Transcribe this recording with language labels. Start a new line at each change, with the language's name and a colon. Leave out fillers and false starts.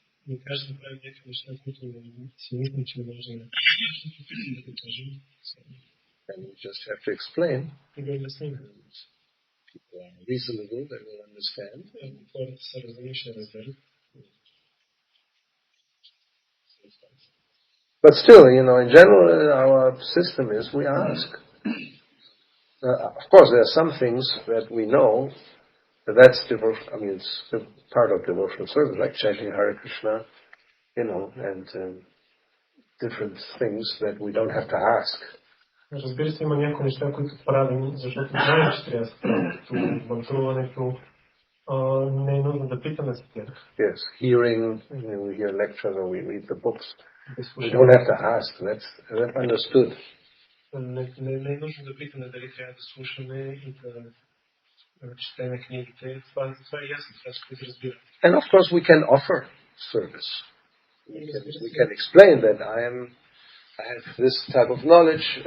Bulgarian: И каждый прави някакви неща, които си мислим, че може да кажем.
English: And we just have to explain.
Bulgarian: И да обясним.
English: People are reasonable, they will understand.
Bulgarian: Ако хората са разумни, ще разберат.
English: But still, in general, our system is we ask. Of course, there are some things that we know that's devotion. I mean, it's part of devotional service, like chanting Hare Krishna, and different things that we don't have to ask.
Bulgarian: Разбира се, има някои неща, които правим, защото знаем, че трябва да се правим, като мантруването, не е нужно да питаме за тях.
English: Yes, hearing, we hear lectures or we read the books. We don't have to ask. That's understood.
Bulgarian: Не е нужно да питаме дали трябва да слушаме и да четеме книгите. Това е ясно, това ще разбира.
English: And of course we can offer service. We can explain that I have this type of knowledge.